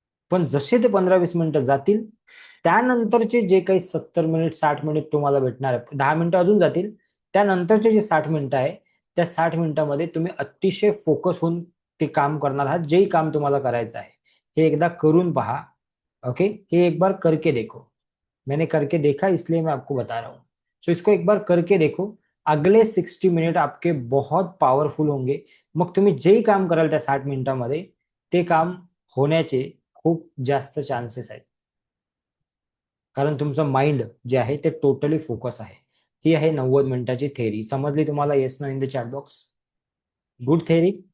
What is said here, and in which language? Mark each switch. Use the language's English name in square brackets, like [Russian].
[Marathi] पण जसे ते 15-20 मिनिटं जातील, त्यानंतरचे जे काही 70 मिनिट 60 मिनिट तुम्हाला भेटणार आहे, 10 मिनिटं अजून जातील, त्यानंतरचे जे 60 मिनिटं आहे, त्या 60 मिनिटांमध्ये तुम्ही अतिशय फोकस होऊन ते काम करणार आहात, जेही काम तुम्हाला करायचं आहे. हे एकदा करून पहा. ओके. [Hindi] ये एक बार करके देखो. मैंने करके देखा इसलिए मैं आपको बता रहा हूँ. सो इसको एक बार करके देखो. अगले 60 मिनिट आपके बहुत पॉवरफुल होंगे. [Marathi] मग तुम्ही जेही काम कराल त्या 60 मिनिटांमध्ये, ते काम होण्याचे खूप जास्त चान्सेस आहेत. कारण तुमचं माइंड जे आहे ते टोटली फोकस आहे. ही आहे 90 मिनिटाची थेरी. समजली तुम्हाला? [English] Yes no in the chat box. [Marathi] Good theory.